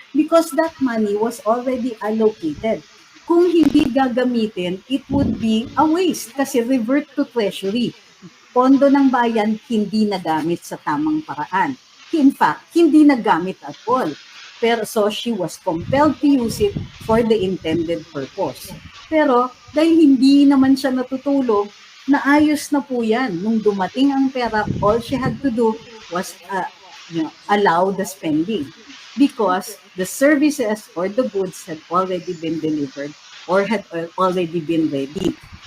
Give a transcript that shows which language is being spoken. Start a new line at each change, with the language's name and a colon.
English: Because that money was already allocated.
Filipino: Kung hindi gagamitin,
English: it would be a waste kasi revert to treasury.
Filipino: Pondo ng bayan hindi nagamit sa tamang paraan.
English: In fact,
Filipino: hindi nagamit
English: at all.
Filipino: Pero
English: so she was compelled to use it for the intended purpose.
Filipino: Pero dahil hindi naman siya natutulog, naayos na po yan. Nung dumating ang pera,
English: all she had to do was allow the spending because the services or the goods had already been delivered or had already been ready.